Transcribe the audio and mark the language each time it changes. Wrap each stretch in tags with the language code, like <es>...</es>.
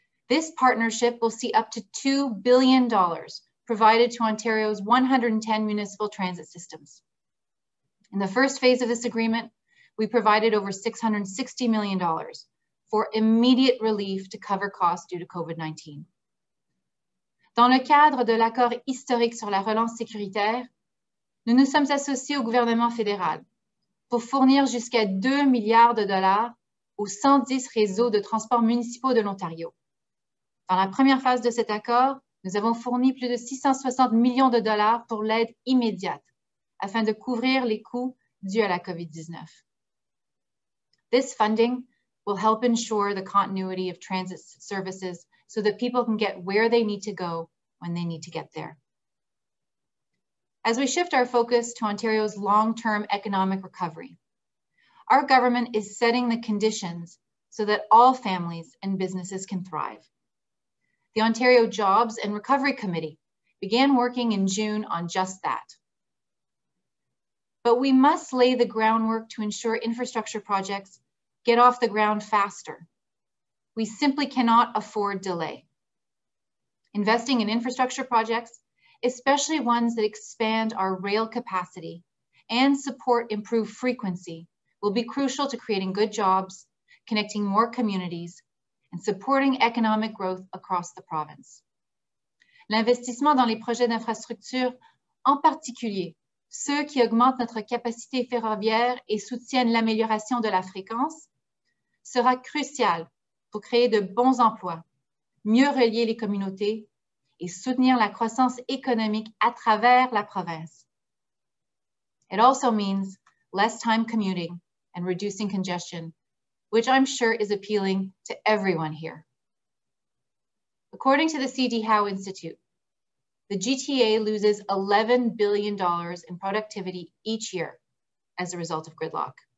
<en>This partnership will see up to $2 billion provided to Ontario's 110 municipal transit systems. In the first phase of this agreement, we provided over $660 million for immediate relief to cover costs due to COVID-19.</en> <fr>Dans le cadre de l'accord historique sur la relance sécuritaire, nous nous sommes associés au gouvernement fédéral pour fournir jusqu'à 2 milliards de dollars aux 110 réseaux de transports municipaux de l'Ontario. Dans la première phase de cet accord, nous avons fourni plus de 660 millions de dollars pour l'aide immédiate afin de couvrir les coûts dus à la COVID-19.</fr> <en>This funding will help ensure the continuity of transit services so that people can get where they need to go when they need to get there. As we shift our focus to Ontario's long-term economic recovery, our government is setting the conditions so that all families and businesses can thrive. The Ontario Jobs and Recovery Committee began working in June on just that. But we must lay the groundwork to ensure infrastructure projects get off the ground faster. We simply cannot afford delay. Investing in infrastructure projects, especially ones that expand our rail capacity and support improved frequency, will be crucial to creating good jobs, connecting more communities, and supporting economic growth across the province.</en> <fr>L'investissement dans les projets d'infrastructure, en particulier ceux qui augmentent notre capacité ferroviaire et soutiennent l'amélioration de la fréquence, sera crucial pour créer de bons emplois, mieux relier les communautés et soutenir la croissance économique à travers la province.</fr> <en>It also means less time commuting and reducing congestion, which I'm sure is appealing to everyone here. According to the C.D. Howe Institute, the GTA loses $11 billion in productivity each year as a result of gridlock.</en>